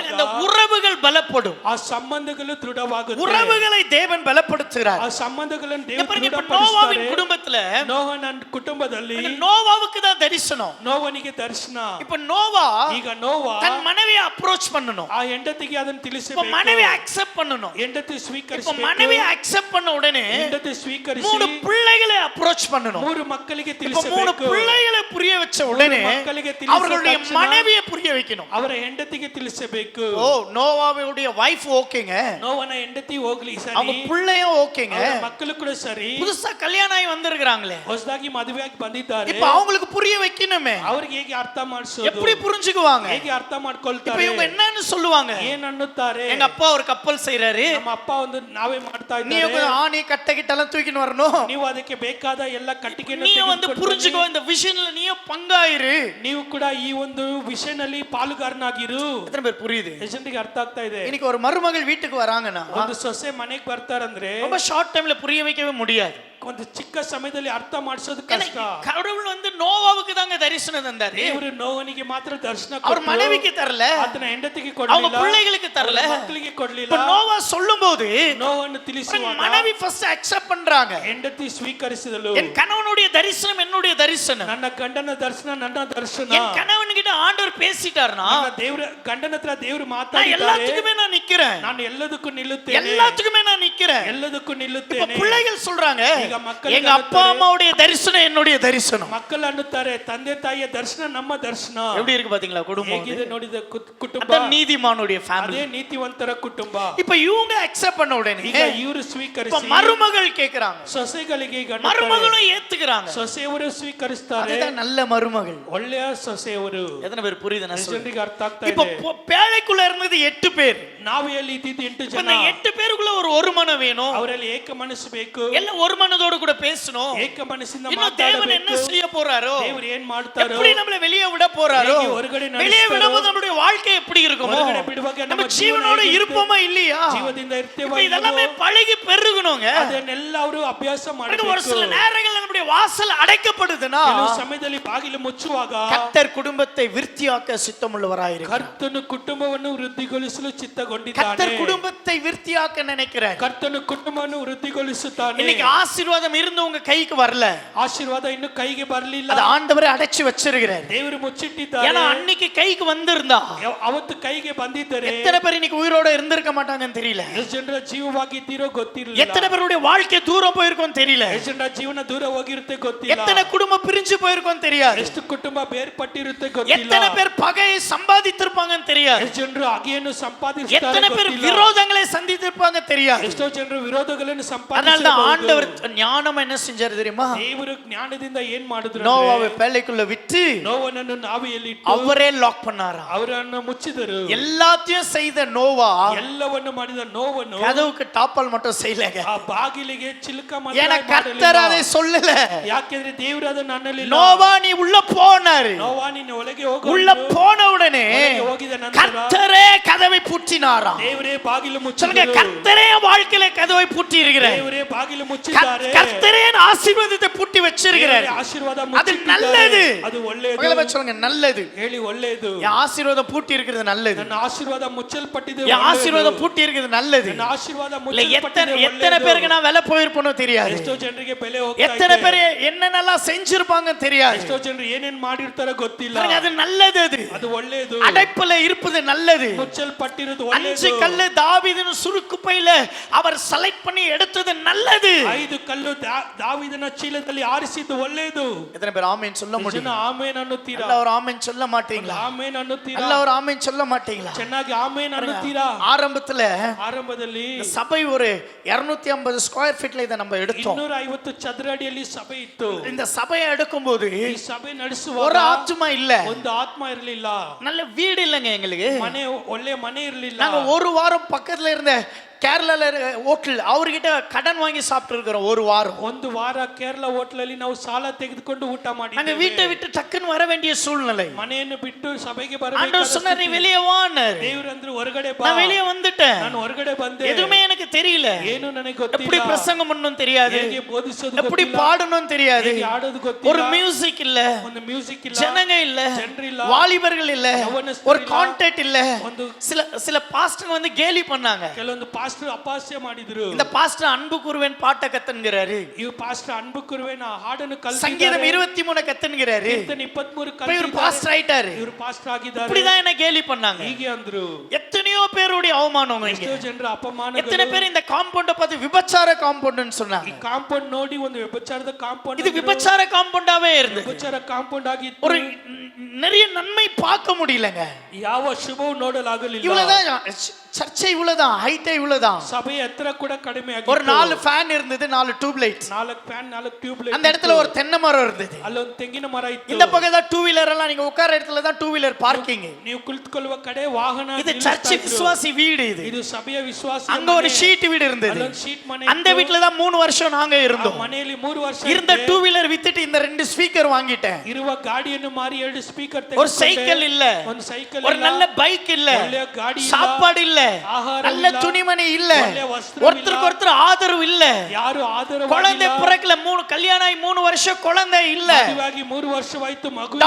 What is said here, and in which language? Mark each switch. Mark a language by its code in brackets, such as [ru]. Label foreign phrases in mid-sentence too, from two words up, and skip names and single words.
[ta] அந்த உறவுகள் பலப்படும். [kn] ಆ ಸಂಬಂಧಗಳು ದೃಢವಾಗುತ್ತವೆ. [ta] உறவுகளை தேவன் பலப்படுத்துகிறார். [kn] ಆ ಸಂಬಂಧಗಳನ್ನು [ta] இங்க [kn] ದೇವರು [ta] பாருங்க, இப்ப [kn] ದೃಢಪಡಿಸುತ್ತಾರೆ. [ta] நோவாவின் குடும்பத்துல [kn] ನೋಹನ ಕುಟುಂಬದಲ್ಲಿ [ta] நோவாவுக்கு தான் தரிசனம். [kn] ನೋವನಿಗೆ ದರ್ಶನ. [ta] இப்ப நோவா [kn] ಈಗ ನೋವ [ta] தன் மனைவியை அப்ரோச் பண்ணணும். [kn] ಆ ಹೆಂಡತಿಗೆ ಅದನ್ನು [ta] இப்ப [kn] ತಿಳಿಸಬೇಕು. [ta] மனைவி அக்செப்ட் பண்ணணும். [kn] ಹೆಂಡತಿ [ta] இப்ப [kn] ಸ್ವೀಕರಿಸಬೇಕು. [ta] மனைவி அக்செப்ட் பண்ண உடனே [kn] ಹೆಂಡತಿ ಸ್ವೀಕರಿಸಿ [ta] 3 பிள்ளைகளை அப்ரோச் பண்ணணும். [kn] 3 ಮಕ್ಕಳಿಗೆ [ta] இப்ப 3 [kn] ತಿಳಿಸಬೇಕು. [ta] பிள்ளைகளை புரிய வச்ச உடனே [kn] ಮಕ್ಕಳಿಗೆ ತಿಳಿಸಿದ [ta] அவர்களுடைய [kn] ತಕ್ಷಣ [ta] மனைவியை புரிய வைக்கணும். [kn] ಅವರ ಹೆಂಡತಿಗೆ ತಿಳಿಸಬೇಕು. [ta] ஓ, நோவாவுடைய வைஃப் ஓகேங்க, [kn] ನೋವನ ಹೆಂಡತಿ ಹೋಗ್ಲಿ [ta] அவங்க [kn] ಸರಿ, [ta] பிள்ளையும் ஓகேங்க, [kn] ಅವರ ಮಕ್ಕಳು ಕೂಡ ಸರಿ, [ta] புதுசா கல்யாணம் ஆகி வந்திருக்காங்களே, [kn] ಹೊಸದಾಗಿ ಮದುವೆಯಾಗಿ ಬಂದಿದ್ದಾರೆ. [ta] இப்ப அவங்களுக்கு புரிய வைக்கணுமே. [kn] ಅವ್ರಿಗೆ ಹೇಗೆ ಅರ್ಥ ಮಾಡಿಸೋದು? [ta] எப்படி புரிஞ்சுக்குவாங்க? [kn] ಹೇಗೆ ಅರ್ಥ [ta] இப்ப [kn] ಮಾಡ್ಕೊಳ್ತಾರೆ? [ta] இவங்க என்னன்னு சொல்லுவாங்க? [kn] ಏನ್ ಅನ್ನುತ್ತಾರೆ? [ta] எங்க அப்பா ஒரு கப்பல் செய்யறாரு, [kn] ನಮ್ಮ ಅಪ್ಪ ಒಂದು ನಾವೇ ಮಾಡ್ತಾ [ta] நீ [kn] ಇದ್ದಾರೆ. [ta] ஆணி கட்டை கிட்டெல்லாம் தூக்கின்னு வரணும். [kn] ನೀವು ಅದಕ್ಕೆ ಬೇಕಾದ ಎಲ್ಲ ಕಟ್ಟಿಗೆಯನ್ನು [ta] நீ வந்து புரிஞ்சுக்கோ, இந்த விஷன்ல நீயே பங்காயிரு. [kn] ನೀವು ಕೂಡ ಈ ಒಂದು ವಿಷಯದಲ್ಲಿ ಪಾಲುಗಾರನಾಗಿರು. [ta] எத்தனை பேர் புரியுது? [kn] ಜನರಿಗೆ ಅರ್ಥ ಆಗ್ತಾ ಇದೆ. [ta] இன்னைக்கு ஒரு மருமகள் வீட்டுக்கு வராங்கன்னா [kn] ಒಂದು ಸೊಸೆ ಮನೆಗೆ ಬರ್ತಾರಂದ್ರೆ [ta] ரொம்ப [en] short timeல [ta] புரிய வைக்கவே முடியாது. [kn] ಒಂದು ಚಿಕ್ಕ ಸಮಯದಲ್ಲಿ ಅರ್ಥ ಮಾಡಿಸೋದು ಕಷ್ಟ. [ta] கடவுள் வந்து நோவாவுக்கு தாங்க தரிசனம் தந்தாரு. [kn] ದೇವರು ನೋವನಿಗೆ ಮಾತ್ರ ದರ್ಶನ ಕೊಟ್ಟರು. [ta] அவர் மனைவிக்கு தரல, [kn] ಆತನ ಹೆಂಡತಿಗೆ [ta] அவங்க [kn] ಕೊಡಲಿಲ್ಲ, [ta] பிள்ளைகளுக்கு தரல, [kn] ಮಕ್ಕಳಿಗೆ ಕೊಡಲಿಲ್ಲ. [ta] இப்ப நோவா சொல்லும்போது [kn] ನೋವನ್ನು ತಿಳಿಸುವಾಗ [ta] மனைவி [en] first accept [ta] பண்றாங்க. [kn] ಹೆಂಡತಿ ಸ್ವೀಕರಿಸಿದಳು. [ta] என் கணவனுடைய தரிசனம் என்னுடைய தரிசனம். [kn] ನನ್ನ ಗಂಡನ ದರ್ಶನ ನನ್ನ ದರ್ಶನ. [ta] என் கணவன் கிட்ட ஆண்டவர் பேசிட்டார்னா [kn] ನನ್ನ ದೇವರ ಗಂಡನ ಹತ್ರ ದೇವರು [ta] நான் [kn] ಮಾತಾಡಿದ್ದಾರೆ. [ta] எல்லாத்துக்குமே நான் நிக்கிறேன், [kn] ನಾನು ಎಲ್ಲದಕ್ಕೂ ನಿಲ್ಲುತ್ತೇನೆ, [ta] எல்லாத்துக்குமே நான் நிக்கிறேன். [kn] ಎಲ್ಲದಕ್ಕೂ [ta] இப்ப [kn] ನಿಲ್ಲುತ್ತೇನೆ. [ta] பிள்ளைகள் சொல்றாங்க, [kn] ಈಗ ಮಕ್ಕಳು [ta] எங்க அப்பா அம்மாவுடைய தரிசனம் என்னுடைய தரிசனம். [kn] ಮಕ್ಕಳು ಅನ್ನುತ್ತಾರೆ ತಂದೆ ತಾಯಿಯ ದರ್ಶನ ನಮ್ಮ ದರ್ಶನ. [ta] எப்படி இருக்கு பாத்தீங்களா குடும்பம்? [kn] ಹೇಗಿದೆ ನೋಡಿದ ಕುಟುಂಬ. [ta] அதான் நீதிமானுடைய ஃபேமிலி. [kn] ಅದೇ ನೀತಿವಂತರ ಕುಟುಂಬ. [ta] இப்ப இவங்க அக்செப்ட் பண்ண உடனே [kn] ಈಗ ಇವರು [ta] இப்ப [kn] ಸ್ವೀಕರಿಸಿ [ta] மருமகள் கேக்குறாங்க, [kn] ಸೊಸೆಗಳಿಗೆ ಈಗ [ta] மருமகளும் ஏத்துக்கிறாங்க. [kn] ಸೊಸೆಯವರು ಸ್ವೀಕರಿಸ್ತಾರೆ. [ta] அதுதான் நல்ல மருமகள். [kn] ಒಳ್ಳೆಯ ಸೊಸೆಯವರು. [ta] எத்தனை பேர் புரியுது நான் சொல்றது? [kn] ಜನರಿಗೆ ಅರ್ಥ ಆಗ್ತಾ [ta] இப்ப [kn] ಇದೆ. [ta] பேழைக்குள்ள இருந்தது 8 பேர். [kn] ನಾವು ಎಲ್ಲಿ ಇದ್ದಿದ್ದು 8 [ta] இப்ப [kn] ಜನ. [ta] இந்த 8 பேருக்குள்ள ஒரு மனம் வேணும். [kn] ಅವರಲ್ಲಿ ಏಕ ಮನಸ್ಸು ಬೇಕು. [ta] எல்லாம் ஒரு மனதோட கூட பேசணும். [kn] ಏಕ ಮನಸ್ಸಿಂದ [ta] இன்னும் தேவன் என்ன [kn] ಮಾತಾಡಬೇಕು. [ta] செய்ய போறாரோ, [kn] ದೇವರು ಏನ್ ಮಾಡ್ತಾರೋ, [ta] எப்படி நம்மள வெளியே விட போறாரோ, [kn] ಹೇಗೆ ಹೊರಗಡೆ ನಡೆಸ್ತಾರೋ, [ta] வெளியே விடும்போது நம்மளுடைய வாழ்க்கை எப்படி இருக்குமோ, [kn] ಹೊರಗಡೆ ಬಿಡುವಾಗ [ta] நம்ம [kn] ನಮ್ಮ [ta] ஜீவனோட [kn] ಜೀವನ [ta] இருப்போமா இல்லையா, [kn] ಜೀವದಿಂದ ಇರ್ತೇವೆ. [ta] இப்ப இதெல்லாமே பழகி பெருகணுங்க. [kn] ಅದನ್ನೆಲ್ಲ ಅವರು ಅಭ್ಯಾಸ ಮಾಡಬೇಕು. [ta] ஒரு சில நேரங்கள்ல நம்முடைய வாசல் அடைக்கப்படுதுன்னா [kn] ಕೆಲವು ಸಮಯದಲ್ಲಿ ಬಾಗಿಲು ಮುಚ್ಚುವಾಗ [ta] கர்த்தர் குடும்பத்தை விருத்தியாக்க சித்தமுள்ளவராயிருக்கிறார். [kn] ಕರ್ತನು ಕುಟುಂಬವನ್ನು ವೃದ್ಧಿಗೊಳಿಸಲು ಚಿತ್ತಗೊಂಡಿದ್ದಾನೆ. [ta] கர்த்தர் குடும்பத்தை விருத்தியாக்க நினைக்கிறார். [kn] ಕರ್ತನು ಕುಟುಂಬವನ್ನು ವೃದ್ಧಿಗೊಳಿಸುತ್ತಾನೆ. [ta] இன்னைக்கு ஆசீர்வாதம் இருந்து உங்க கைக்கு வரல, [kn] ಆಶೀರ್ವಾದ ಇನ್ನು ಕೈಗೆ ಬರಲಿಲ್ಲ, [ta] அது ஆண்டவரே அடைச்சு வச்சிருக்கிறார். [kn] ದೇವರು ಮುಚ್ಚಿಟ್ಟಿದ್ದಾರೆ. [ta] ஏன்னா அன்னைக்கு கைக்கு வந்திருந்தா [kn] ಅವತ್ತು ಕೈಗೆ ಬಂದಿದ್ದರೆ [ta] எத்தனை பேர் இன்னைக்கு உயிரோட இருந்திருக்க மாட்டாங்கன்னு தெரியல. [kn] ಎಷ್ಟು ಜನರ ಜೀವವಾಗಿದ್ದೀರೋ ಗೊತ್ತಿರಲಿಲ್ಲ. [ta] எத்தனை பேருடைய வாழ்க்கை தூரம் போயிருக்கும் தெரியல. [kn] ಎಷ್ಟು ಜನರ ಜೀವನ ದೂರ ಹೋಗಿರುತ್ತೆ ಗೊತ್ತಿಲ್ಲ. [ta] எத்தனை குடும்பம் பிரிஞ்சு போயிருக்கும் தெரியாது. [kn] ಎಷ್ಟು ಕುಟುಂಬ ಬೇರ್ಪಟ್ಟಿರುತ್ತೆ ಗೊತ್ತಿಲ್ಲ. [ta] எத்தனை பேர் பகையை சம்பாதித்திருப்பாங்கன்னு தெரியாது. [kn] ಎಷ್ಟು ಜನರು ಅಗೆಯನ್ನು ಸಂಪಾದಿಸುತ್ತಾರೆ [ta] எத்தனை பேர் [kn] ಗೊತ್ತಿಲ್ಲ. [ta] விரோதங்களை சந்தித்திருப்பாங்க தெரியாது. [kn] ಎಷ್ಟೋ ಜನರು ವಿರೋಧಗಳನ್ನು [ta] அதனால தான் ஆண்டவர் [kn] ಸಂಪಾದಿಸಬಹುದು. [ta] ஞானம் என்ன செஞ்சாரு தெரியுமா? [kn] ದೇವರು ಜ್ಞಾನದಿಂದ ಏನ್ ಮಾಡಿದ್ರು? [ta] நோவாவை பேழைக்குள்ள விட்டு [kn] ನೋವನನ್ನು ನಾವೆಯಲ್ಲಿ [ta] அவரே லாக் பண்ணாரா. [kn] ಅವರನ್ನು ಮುಚ್ಚಿದರು. [ta] எல்லாத்தையும் செய்த நோவா [kn] ಎಲ್ಲವನ್ನು ಮಾಡಿದ ನೋವನ್ನು [ta] கதவுக்கு டாப்பால் மட்டும் செய்யலங்க. [kn] ಆ ಬಾಗಿಲಿಗೆ ಚಿಲಕ ಮಾತ್ರ [ta] ஏன்னா [kn] ಮಾಡಲಿಲ್ಲ. [ta] கர்த்தர் அதை சொல்லல. [kn] ಯಾಕೆಂದ್ರೆ ದೇವರು ಅದನ್ನು ಅನ್ನಲಿಲ್ಲ. [ta] நோவா நீ உள்ள போனாரு. [kn] ನೋವಾ ನೀನು ಒಳಗೆ ಹೋಗು. [ta] உள்ள போன உடனே [kn] ಒಳಗೆ ಹೋಗಿದ ನಂತರ [ta] கர்த்தரே கதவை பூட்டினாரா. [kn] ದೇವರೇ ಬಾಗಿಲು [ta] சொல்லுங்க, [kn] ಮುಚ್ಚಿದರು. [ta] கர்த்தரே வாழ்க்கையில கதவை பூட்டி இருக்கிறார். [kn] ದೇವರೇ ಬಾಗಿಲು ಮುಚ್ಚಿದ್ದಾರೆ. [ta] கர்த்தரே ஆசீர்வாதத்தை பூட்டி வச்சிருக்கிறார். [kn] ದೇವರೇ ಆಶೀರ್ವಾದ [ta] அது [kn] ಮುಚ್ಚಿಟ್ಟಿದ್ದಾರೆ. [ta] நல்லது. [kn] ಅದು ಒಳ್ಳೆಯದು. [ta] பக்கத்துல சொல்லுங்க, நல்லது. [kn] ಹೇಳಿ ಒಳ್ಳೆಯದು. [ta] என் ஆசீர்வாதம் பூட்டி இருக்கிறது நல்லது. [kn] ನನ್ನ ಆಶೀರ್ವಾದ ಮುಚ್ಚಲ್ಪಟ್ಟಿದೆ. [ta] என் ஆசீர்வாதம் பூட்டி இருக்கிறது நல்லது. [kn] ನನ್ನ ಆಶೀರ್ವಾದ [ta] இல்ல [kn] ಮುಚ್ಚಲ್ಪಟ್ಟಿದೆ. [ta] எத்தனை பேருக்கு நான் விலை போயிருப்பனோ தெரியாது. [kn] ಎಷ್ಟೋ ಜನರಿಗೆ ಬೆಲೆ ಹೋಗ್ತಾ [ta] எத்தனை [kn] ಇದೆ. [ta] பேர் என்னென்னலாம் செஞ்சிருப்பாங்க தெரியாது. [kn] ಎಷ್ಟೋ ಜನರು ಏನೇನ್ ಮಾಡಿರ್ತಾರೋ ಗೊತ್ತಿಲ್ಲ. [ta] பாருங்க, அது நல்லது. அது [kn] ಅದು ಒಳ್ಳೆಯದು. [ta] அடைப்புல இருப்பது நல்லது. [kn] ಮುಚ್ಚಲ್ಪಟ್ಟಿರೋದು [ta] 5 [kn] ಒಳ್ಳೆಯದು. [ta] கல்லு தாவீதின் சுருக்கு பையில அவர் செலக்ட் பண்ணி எடுத்தது நல்லது. [kn] 5 ಕಲ್ಲು ದಾವೀದನ ಚೀಲದಲ್ಲಿ ಆರಿಸಿದ್ದು ಒಳ್ಳೆಯದು. [ta] எத்தனை பேர் ஆமென் சொல்ல [kn] ಜನ [ta] முடியும்? [kn] ಆಮೇನ್ ಅನ್ನುತ್ತೀರಾ? [ta] நல்ல ஒரு ஆமென் சொல்ல மாட்டீங்களா? [kn] ಆಮೇನ್ ಅನ್ನುತ್ತೀರಾ? [ta] நல்ல ஒரு ஆமென் சொல்ல மாட்டீங்களா? [kn] ಚೆನ್ನಾಗಿ ಆಮೇನ್ ಅನ್ನುತ್ತೀರಾ? [ta] ஆரம்பத்துல [kn] ಆರಂಭದಲ್ಲಿ [ta] இந்த சபை ஒரு 250 [en] square feetல [ta] இத நம்ம எடுத்தோம். [kn] 250 ಚದರ ಅಡಿಯಲ್ಲಿ ಸಭೆ ಇತ್ತು. [ta] இந்த சபையை எடுக்கும்போது [kn] ಈ ಸಭೆ ನಡೆಸುವಾಗ [ta] ஒரு ஆத்துமா இல்ல, [kn] ಒಂದು ಆತ್ಮ ಇರಲಿಲ್ಲ. [ta] நல்ல வீடு இல்லங்க எங்களுக்கு. [kn] ಮನೆ ಒಳ್ಳೆ ಮನೆ ಇರಲಿಲ್ಲ. [ta] நாங்க ஒரு வாரம் பக்கத்துல இருந்த கேரளால ஹோட்டல் அவர்கிட்ட கடன் வாங்கி சாப்பிட்டு இருக்கிறோம். ஒரு வாரம், [kn] ಒಂದು ವಾರ ಕೇರಳ ಹೋಟೆಲಲ್ಲಿ ನಾವು ಸಾಲ ತೆಗೆದುಕೊಂಡು ಊಟ [ta] நாங்க [kn] ಮಾಡಿದ್ದೇವೆ. [ta] வீட்டை விட்டு டக்குன்னு வர வேண்டிய சூழ்நிலை. [kn] ಮನೆಯನ್ನು ಬಿಟ್ಟು ಸಭೆಗೆ [ta] ஆண்டவர் [kn] ಬರಬೇಕು. [ta] சொன்னார், நீ வெளியே வான்னாரு. [kn] ದೇವರಂದ್ರು ಹೊರಗಡೆ ಬಾ. [ta] நான் வெளியே வந்துட்டேன். [kn] ನಾನು ಹೊರಗಡೆ ಬಂದೆ. [ta] எதுவுமே எனக்கு தெரியல. [kn] ಏನು ನನಗೆ [ta] எப்படி [kn] ಗೊತ್ತಿಲ್ಲ. [ta] பிரசங்கம் பண்ணணும் தெரியாது, [kn] ಹೇಗೆ ಬೋಧಿಸೋದು [ta] எப்படி [kn] ಗೊತ್ತಿಲ್ಲ. [ta] பாடணும் தெரியாது, [kn] ಹೇಗೆ ಆಡೋದು [ta] ஒரு [kn] ಗೊತ್ತಿಲ್ಲ. [ta] மியூசிக் இல்ல, [kn] ಒಂದು ಮ್ಯೂಸಿಕ್ ಇಲ್ಲ. [ta] ஜனங்க இல்ல, [kn] ಜನರಿಲ್ಲ. [ta] வாலிபர்கள் இல்ல, யவனஸ்தர் ஒரு இல்ல. கான்டாக்ட் இல்ல. [kn] ಒಂದು [ta] சில சில பாஸ்டர் வந்து கேலி பண்ணாங்க. [kn] ಕೆಲವೊಂದು ಪಾಸ್ಟರ್ ಅಪಹಾಸ್ಯ ಮಾಡಿದ್ರು. [ta] இந்த பாஸ்டர் அன்பு கூறுவேன் பாட்ட கத்துங்கிறாரு. [kn] ಇವ್ ಪಾಸ್ಟರ್ ಅನ್ಬು ಕುರುವೆನ ಹಾಡನ್ನು ಕಲಿತಿದ್ದಾರೆ. [ta] சங்கீதம் 23 கத்துங்கிறாரு. [kn] ಕೀರ್ತನೆ 23 [ta] இப்ப இவர் பாஸ்டர் ஆயிட்டாரு. [kn] ಇವರು ಪಾಸ್ಟರ್ ಆಗಿದ್ದಾರೆ. [ta] இப்படிதான் என்ன கேலி பண்ணாங்க. [kn] ಹೀಗೆ ಅಂದ್ರು. [ta] எத்தனையோ பேருடைய அவமானம் இங்க. [kn] ಎಷ್ಟೋ ಜನರ ಅಪಮಾನಗಳು. [ta] எத்தனை பேர் இந்த காம்பவுண்ட பார்த்து விபச்சார காம்பவுண்ட்னு [kn] ಈ [ta] சொன்னாங்க. [kn] ಕಾಂಪೌಂಡ್ ನೋಡಿ ಒಂದು ವ್ಯಭಿಚಾರದ ಕಾಂಪೌಂಡ್. [ta] இது விபச்சார காம்பவுண்டாவே இருந்தது. [kn] ವ್ಯಭಿಚಾರ ಕಾಂಪೌಂಡ್ ಆಗಿತ್ತು. [ta] ஒரு நிறைய நன்மை பார்க்க முடியலங்க. [kn] ಯಾವ ಶುಭವೂ ನೋಡಲಾಗಲಿಲ್ಲ. [ta] இவ்வளவுதான் சர்ச்சை, இவ்வளவுதான் ஹைட்டே, இவ்வளவுதான். [kn] ಸಭೆಯ ಎತ್ತರ ಕೂಡ ಕಡಿಮೆ ಆಗಿತ್ತು. [ta] ஒரு 4 ஃபேன் இருந்தது, 4 [en] tube light. [kn] 4 ಫ್ಯಾನ್ 4 [en] tube light. [ta] அந்த இடத்துல ஒரு தென்னை மரம் இருந்தது. [kn] ಅಲ್ಲೊಂದು ತೆಂಗಿನ ಮರ ಇತ್ತು. [ta] இந்த பக்கம் தான் 2 வீலர் எல்லாம், நீங்க உட்கார இடத்துல தான் [en] 2 wheeler parking. [kn] ನೀವು ಕುಳಿತುಕೊಳ್ಳುವ ಕಡೆ ವಾಹನ [ta] இது சர்ச் விசுவாசி வீடு இது. [kn] ಇದು ಸಭೆಯ ವಿಶ್ವಾಸ. [ta] அங்க ஒரு ஷீட் வீடு இருந்தது. அந்த வீட்ல தான் 3 வருஷம் நாங்க இருந்தோம். [kn] ಮನೆಯಲ್ಲಿ 3 ವರ್ಷ [ta] இருந்த 2 வீலர் வித்துட்டு இந்த 2 ஸ்பீக்கர் வாங்கிட்டேன். [kn] ಇರುವ ಗಾಡಿಯನ್ನು ಮಾರಿ 2 ಸ್ಪೀಕರ್ ತೆಗೆದುಕೊಂಡೆ. [ta] ஒரு சைக்கிள் இல்ல, [kn] ಒಂದು ಸೈಕಲ್ [ta] ஒரு நல்ல பைக் இல்ல, [kn] ಒಳ್ಳೆಯ ಗಾಡಿ ಇಲ್ಲ, [ta] சாப்பாடு இல்ல, [kn] ಆಹಾರ [ta] நல்ல [kn] ಇಲ್ಲ, [ta] துணிமணி இல்ல, [kn] ಒಳ್ಳೆಯ ವಸ್ತ್ರ [ta] ஒருத்தருக்கு ஒருத்தர் ஆதரவு இல்ல, [kn] ಯಾರು ಆಧಾರ [ta] குழந்தை பிறக்கல, 3 கல்யாணம் ஆகி 3 வருஷம் குழந்தை இல்ல. [kn] ಮದುವೆಯಾಗಿ 3 ವರ್ಷವಾಯ್ತು, ಮಗು ಇಲ್ಲ.